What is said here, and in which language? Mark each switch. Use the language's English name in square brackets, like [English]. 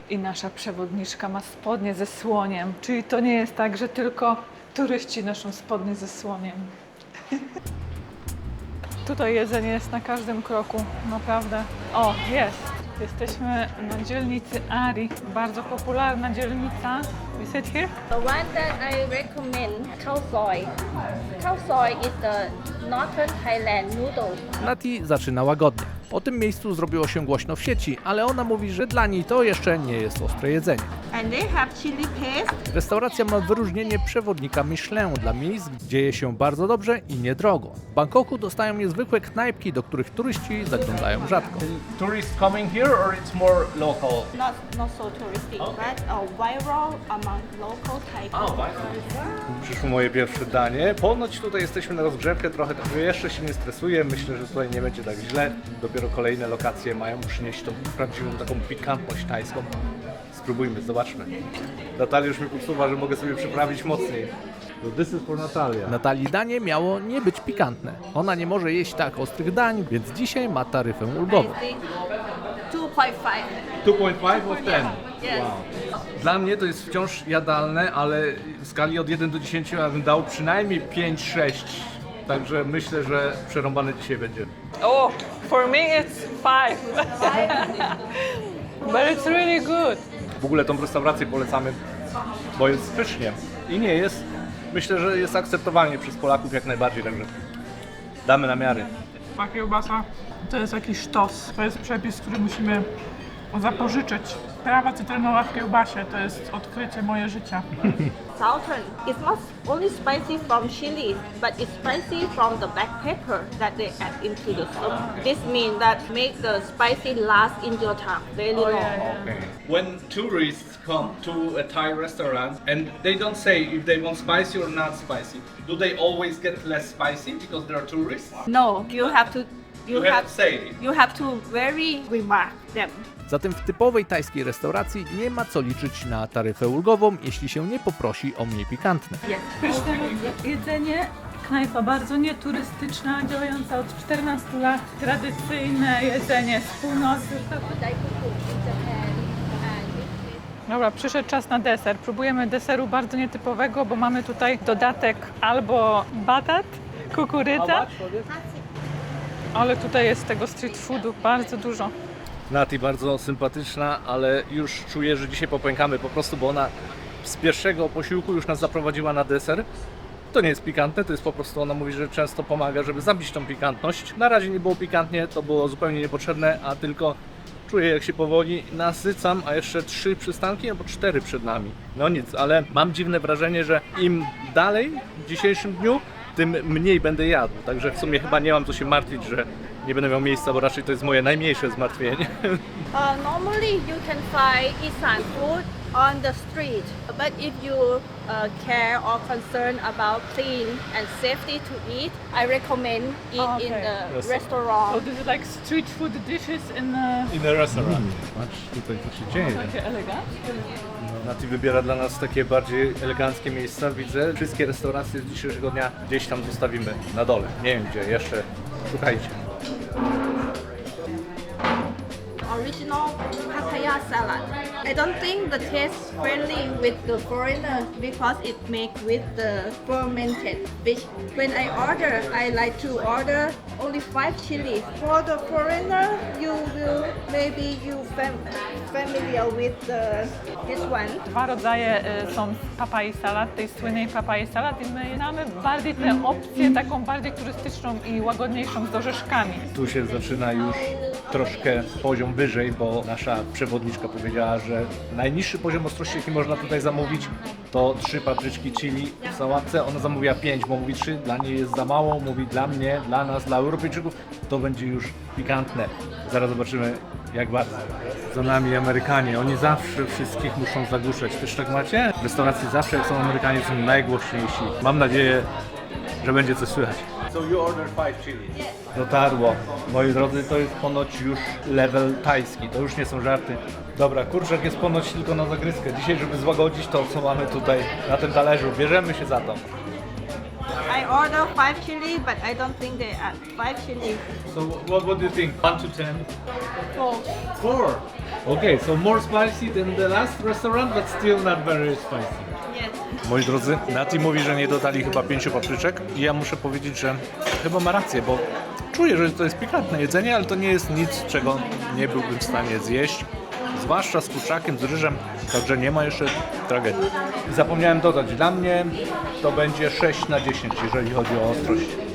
[Polish] I nasza przewodniczka ma spodnie ze słoniem, czyli to nie jest tak, że tylko turyści noszą spodnie ze słoniem. Tutaj jedzenie jest na każdym kroku, naprawdę. O, jest! Jesteśmy na dzielnicy Ari, bardzo popularna dzielnica. [English] We sit here? The one that I recommend, khao soi. Khao soi is the northern Thailand noodle. [Polish] Nati zaczyna łagodnie. O tym miejscu zrobiło się głośno w sieci, ale ona mówi, że dla niej to jeszcze nie jest ostre jedzenie. [English] And they have chili paste. [Polish] Restauracja ma wyróżnienie przewodnika Michelin dla miejsc, gdzie je się bardzo dobrze i niedrogo. W Bangkoku dostają niezwykłe knajpki, do których turyści zaglądają rzadko. [English] Tourists coming here or it's more local? Not so touristy, but viral among local Thai people. [Polish] Przyszło moje pierwsze danie. Ponoć tutaj jesteśmy na rozgrzewkę trochę, także jeszcze się nie stresuję. Myślę, że tutaj nie będzie tak źle. Dopiero kolejne lokacje mają przynieść tą prawdziwą taką pikantność tajską. Spróbujmy, zobaczmy. Natalia już mi podsuwa, że mogę sobie przyprawić mocniej. [English] So this is for Natalia. [Polish] Natalii danie miało nie być pikantne. Ona nie może jeść tak ostrych dań, więc dzisiaj ma taryfę ulgową. [English] I think 2.5. 2.5 of 10. Yes. [Polish] Dla mnie to jest wciąż jadalne, ale w skali od 1 do 10 ja bym dał przynajmniej 5-6. Także myślę, że przerąbane dzisiaj będzie. [English] Oh, for me it's 5. But it's really good. [Polish] W ogóle tą restaurację polecamy, bo jest pysznie i nie jest, myślę, że jest akceptowalnie przez Polaków jak najbardziej, także damy namiary. Ta kiełbasa to jest jakiś sztos. To jest przepis, który musimy zapożyczyć. Trawa cytrynowa w kiełbasie to jest odkrycie moje życia. [English] Southern. It's not only spicy from chili, but it's spicy from the black pepper that they add into the soup. This means that make the spicy last in your tongue very long. When tourists come to a Thai restaurant and they don't say if they want spicy or not spicy, do they always get less spicy because they are tourists? No, you have to say. you have to very remark them. [Polish] Zatem w typowej tajskiej restauracji nie ma co liczyć na taryfę ulgową, jeśli się nie poprosi o mniej pikantne. Pyszne jedzenie, knajpa bardzo nieturystyczna, działająca od 14 lat, tradycyjne jedzenie z północy. Dobra, przyszedł czas na deser. Próbujemy deseru bardzo nietypowego, bo mamy tutaj dodatek albo batat, kukurydza, ale tutaj jest tego street foodu bardzo dużo. Nati bardzo sympatyczna, ale już czuję, że dzisiaj popękamy po prostu, bo ona z pierwszego posiłku już nas zaprowadziła na deser. To nie jest pikantne, to jest po prostu, ona mówi, że często pomaga, żeby zabić tą pikantność. Na razie nie było pikantnie, to było zupełnie niepotrzebne, a tylko czuję, jak się powoli nasycam, a jeszcze 3 przystanki albo 4 przed nami. No nic, ale mam dziwne wrażenie, że im dalej w dzisiejszym dniu, tym mniej będę jadł. Także w sumie chyba nie mam co się martwić, że nie będę miał miejsca, bo raczej to jest moje najmniejsze zmartwienie. [English] Normally you can find Isan food on the street, but if you care or concern about clean and safety to eat, I recommend eat in the So restaurant. this is like street food dishes in In the restaurant. [Polish] Patrz tutaj, co się dzieje. takie eleganckie. Nati wybiera dla nas takie bardziej eleganckie miejsca, widzę. Wszystkie restauracje z dzisiejszego dnia gdzieś tam zostawimy na dole. Nie wiem gdzie, jeszcze szukajcie. [English] Original papaya salad. I don't think the taste friendly with the foreigner because it made with the fermented fish. When I order, I like to order only 5 chili. For the foreigner, you will maybe familiar with this one. [Polish] Dwa rodzaje są papai salad, tej słynnej papai salad i my mamy bardziej tę opcję taką bardziej turystyczną i łagodniejszą z orzeszkami. Tu się zaczyna już troszkę poziom wyżej, bo nasza przewodniczka powiedziała, że najniższy poziom ostrości, jaki można tutaj zamówić, to 3 papryczki chili w sałatce. Ona zamówiła 5, bo mówi 3, dla niej jest za mało, mówi dla mnie, dla nas, dla Europejczyków, to będzie już pikantne. Zaraz zobaczymy, jak bardzo. Za nami Amerykanie, oni zawsze wszystkich muszą zagłuszać. Też tak macie? W restauracji zawsze jak są Amerykanie, są najgłośniejsi. Mam nadzieję, że będzie coś słychać. [English] So you ordered 5 chili. [Polish] Dotarło. Moi drodzy, to jest ponoć już level tajski. To już nie są żarty. Dobra, kurczak jest ponoć tylko na zagryzkę. Dzisiaj, żeby złagodzić to, co mamy tutaj na tym talerzu, bierzemy się za to. [English] I order 5 chili, but I don't think they are 5 chili. So what do you think? 1 to 10? 4. 4. Okay, so more spicy than the last restaurant, but still not very spicy. Yes. [Polish] Moi drodzy, Nati mówi, że nie dodali chyba 5 papryczek i ja muszę powiedzieć, że chyba ma rację, bo czuję, że to jest pikantne jedzenie, ale to nie jest nic, czego nie byłbym w stanie zjeść. Zwłaszcza z kurczakiem, z ryżem, także nie ma jeszcze tragedii. I zapomniałem dodać, dla mnie to będzie 6 na 10, jeżeli chodzi o ostrość.